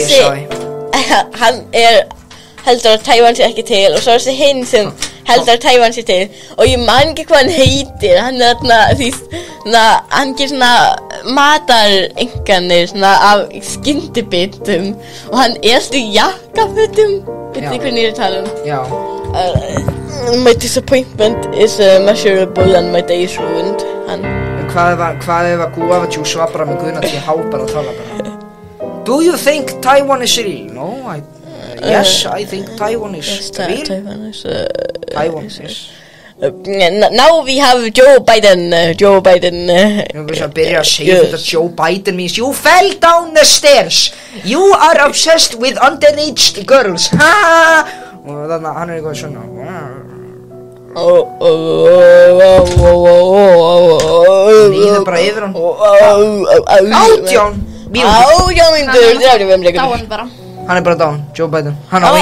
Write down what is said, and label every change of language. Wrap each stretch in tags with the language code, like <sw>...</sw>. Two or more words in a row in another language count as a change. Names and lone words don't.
<is>þessi hann heldur að Taiwan sé ekki til og svo þessi hinn sem heldur að Taiwan sé til og ég man ekki hvað hann heitir, hann þarna hann gerir svona matarenganir svona af skyndibitum og hann alltaf í jakkafötum, veit þið hvernig ég er að tala um? Já.</is> <en>My disappointment is measurable and my day is ruined.</en> <is>Hvað ef að guava-djús var bara með Gunnar til há bara að tala bara?</is> <en>Do you think Taiwan is real? No, yes, I think Taiwan is real. Taiwan is. Now we have Joe Biden.</en> <is>Ég vil að byrja að segja þetta Joe Biden</is> <en>means you fell down the stairs. You are obsessed with underage girls.</en> <is>Og þannig að hann eitthvað svona líður bara yfir hann 18 mínútur Dáin bara. Hann bara dáin, Joe Biden. Hann á</is>